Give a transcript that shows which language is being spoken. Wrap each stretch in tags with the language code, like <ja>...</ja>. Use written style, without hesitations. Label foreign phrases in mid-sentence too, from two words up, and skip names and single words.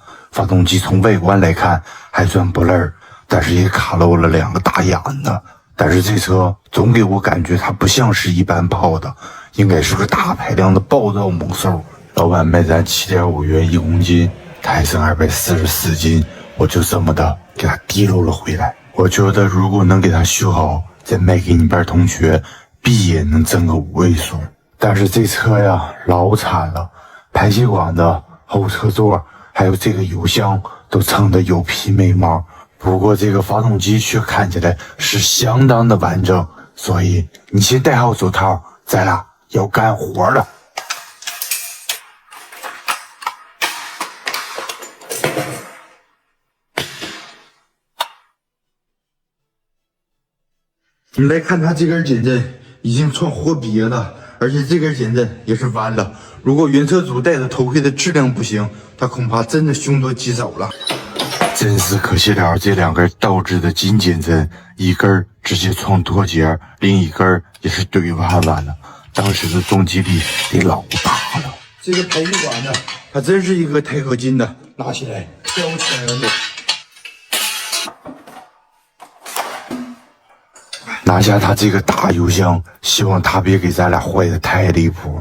<zh>發動機從外觀來看還算不賴，但是也卡漏了2個大眼子。但是這車總給我感覺它不像是一般炮的，應該是個大排量的暴躁猛獸。老闆賣咱7.5元1公斤，他還剩244斤，我就這麼的給他提溜了回來。我覺得如果能給他修好，再賣給你班同學，必也能掙個5位數。但是這車呀，老慘了，排氣管的後車座還有這個油箱都撐得有皮沒毛。不過這個發動機卻看起來是相當的完整，所以你先戴好手套，咱倆要幹活了。你來看它這根減震已經創活癟了，而且這根減震也是彎了。如果原車主戴的頭盔的質量不行，他恐怕真的凶多吉少了。真是可惜了，這2根倒置的金減震，一根直接創脫節，另一根也是懟彎了。當時的重擊力得老大了。這個排氣管呢，它真是一個鈦合金的，拿起來挑起來了。拿下他這個大油箱，希望他別給咱倆壞得太離譜。</zh>